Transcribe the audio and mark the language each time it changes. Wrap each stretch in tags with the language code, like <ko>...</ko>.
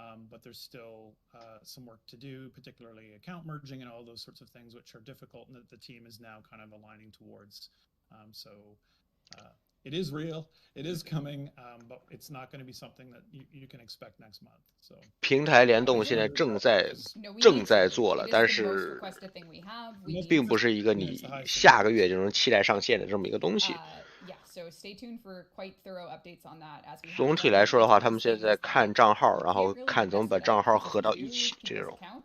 <en>But there's still some work to do, particularly account merging and all those sorts of things, which are difficult, and that the team is now kind of aligning towards. So it is real, it is coming, but it's not going to be something that you can expect next month. So</en> <zh>平台联动现在正在做了，但是并不是一个你下个月就能期待上线的这么一个东西。</zh> <en>So stay tuned for quite thorough updates on that as we</en> <zh>总体来说的话，他们现在看账号，然后看怎么把账号合到一起，这种。</zh>